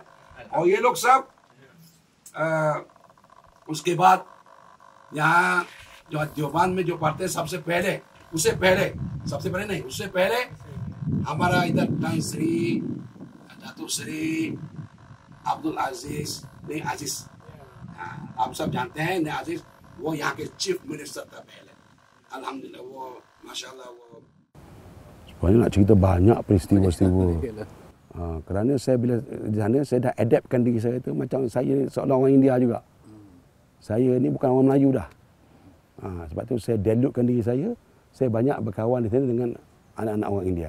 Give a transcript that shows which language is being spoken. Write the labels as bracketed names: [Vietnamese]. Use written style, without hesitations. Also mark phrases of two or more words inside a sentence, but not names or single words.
[Urdu] اور یہ لوگ سب اس کے بعد یہاں جو دیوبند میں جو پڑھتے ہیں اس سے پہلے ہمارا ادھر تان سری داتو سری عبدالعزیز نے عزیز، آپ سب جانتے ہیں نے عزیز، وہ یہاں کے [English] chief minister [Urdu] تھا پہلے. الحمدللہ وہ ماشاءاللہ وہ. [Malay] Sebenarnya nak cerita banyak peristiwa-peristiwa. Kerana saya bila di sana saya dah adaptkan diri saya tu macam saya seorang orang India juga. Saya ni bukan orang Melayu dah. Sebab tu saya delutekan diri saya banyak berkawan di sini dengan anak-anak orang India.